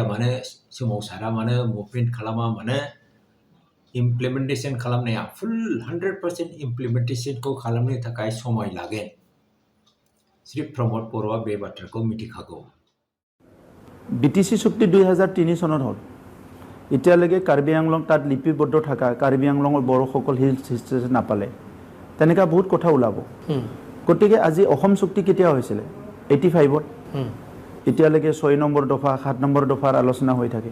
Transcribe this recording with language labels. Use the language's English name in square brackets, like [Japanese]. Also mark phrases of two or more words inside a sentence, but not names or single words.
[Bodo] मानो, सोमावसारा मानो, मुभमेन्ट खालामा मानो, इमप्लिमेन्टेशन खालामनाया फुल 100% इमप्लिमेन्टेशनखौ खालामनो थाखाय समय लागोन। श्री प्रमोद बर'आ बे बाथ्राखौ मिथिखागौ। [Assamese] BTC চুক্তি 2003 চনত হ'ল। এতিয়ালৈকে কাৰ্বি আংলং তাত লিপিবদ্ধ থকা কাৰ্বি আংলঙৰ বড়োসকল [English] hill station [Assamese] নাপালে, তেনেকুৱা বহুত কথা ওলাব। গতিকে আজি অসম চুক্তি কেতিয়া হৈছিলে? 85ত। এতিয়ালৈকে 6 নম্বৰ দফা 7 নম্বৰ দফাৰ আলোচনা হৈ থাকে।